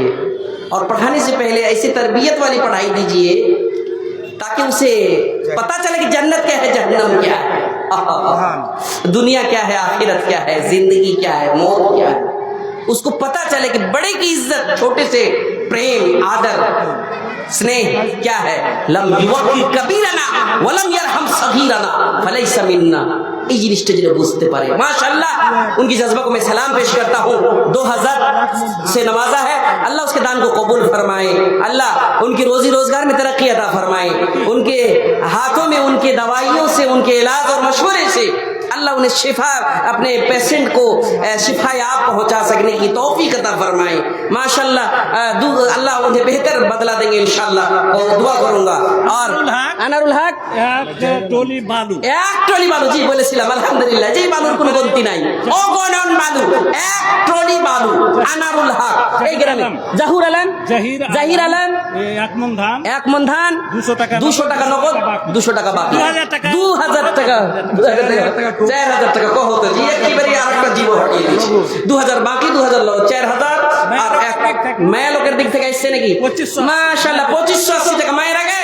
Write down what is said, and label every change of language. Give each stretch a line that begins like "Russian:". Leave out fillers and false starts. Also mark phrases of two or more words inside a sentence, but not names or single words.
Hindi: और पढ़ाने से पहले ऐसी तरबियत वाली पढ़ाई दीजिए ताकि उसे पता चले कि जन्नत क्या है, जहन्नम क्या है। दुनिया क्या है, आखिरत क्या है, जिंदगी क्या है, मौत क्या है, उसको पता चले कि बड़े की इज्जत, छोटे से प्रेम, आदर, स्नेह क्या है।
Arabic: لم يوقر كبيرنا ولم يرحم صغيرنا فليس منا.
Bangla: এই জিনিসটা যেটা বুঝতে পারে,
Hindi: माशाअल्लाह उनकी जज्बा को मैं सलाम पेश करता हूँ। 2000 से नवाजा है, अल्लाह उसके दान को कबूल फरमाए, अल्लाह उनकी रोजी रोजगार में तरक्की अता फरमाए, उनके हाथों में उनके दवाइयों से, उनके इलाज और मशवरे से अल्लाह उन्हें शिफा, अपने पेशेंट को शिफा याब पहुंचा सकने की तौफीक अता फरमाए। माशाअल्लाह अल्लाह उन्हें बेहतर बदला देंगे इंशाअल्लाह, और दुआ करूंगा। और আনারুল হক एक टोली बालू
Bangla: এক ট্রলি বালু, জি বলেছিলাম আলহামদুলিল্লাহ, যে বালুর কোনো গন্তি নাই, অগণন বালু, এক ট্রলি বালু আনারুল হক এই গ্রামে। জাহুর আলম, জাহির আলম
Hindi: एक मन धान
Bangla: এক মন ধান 200 টাকা 200 টাকা নগদ, 200 টাকা বাকি, 2000 টাকা 2000 টাকা 4000 টাকা কহ তো জি, একেবারে আরেকটা জীব হটিয়ে দিয়েছি। 2000 বাকি, 2000 নগদ, 4000 আর এক মেয়ে লোকের দিক থেকে আসছে নাকি 2580 মাশাআল্লাহ 2580 টাকা মায়ের আগে।